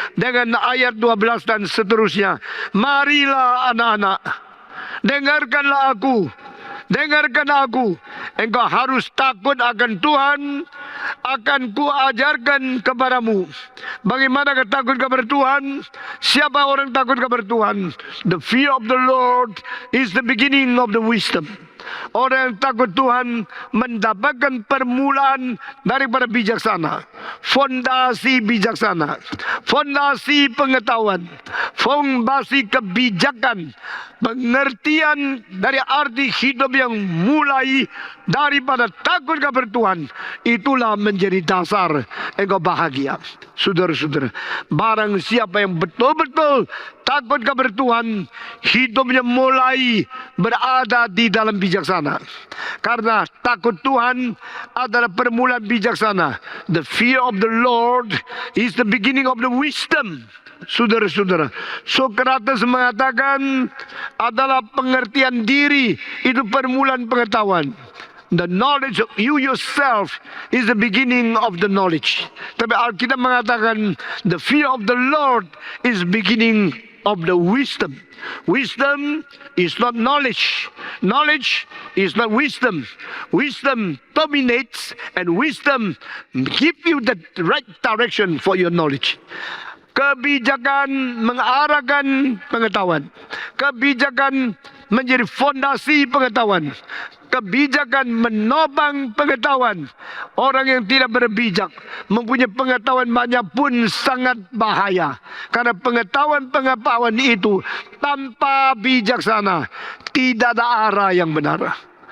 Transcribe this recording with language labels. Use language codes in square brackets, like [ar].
[id] Dengan ayat 12 dan seterusnya. Marilah anak-anak, dengarkanlah aku. Dengarkan aku. Engkau harus takut akan Tuhan. Akan kuajarkan kepadamu. Bagaimana takut kepada Tuhan? Siapa orang takut kepada Tuhan? [en] The fear of the Lord is the beginning of the wisdom. [id] Orang yang takut Tuhan mendapatkan permulaan daripada bijaksana. Fondasi bijaksana. Fondasi pengetahuan. Fondasi kebijakan. Pengertian dari arti hidup yang mulai daripada takut kepada Tuhan. Itulah menjadi dasar engkau bahagia. Saudara-saudara, barang siapa yang betul-betul takut kepada Tuhan, hidupnya mulai berada di dalam bijaksana. Karena takut Tuhan adalah permulaan bijaksana. [en] The fear of the Lord is the beginning of the wisdom. [id] Saudara-saudara, Sokrates mengatakan adalah pengertian diri itu permulaan pengetahuan. [en] The knowledge of you yourself is the beginning of the knowledge. [id] Tapi Alkitab mengatakan [en] the fear of the Lord is beginning of the wisdom. Wisdom is not knowledge. Knowledge is not wisdom. Wisdom dominates, and wisdom give you the right direction for your knowledge. [id] Kebijakan mengarahkan pengetahuan. Kebijakan menjadi fondasi pengetahuan. Kebijakan menopang pengetahuan. Orang yang tidak berbijak mempunyai pengetahuan banyak pun sangat bahaya. Karena pengetahuan itu tanpa bijaksana tidak ada arah yang benar.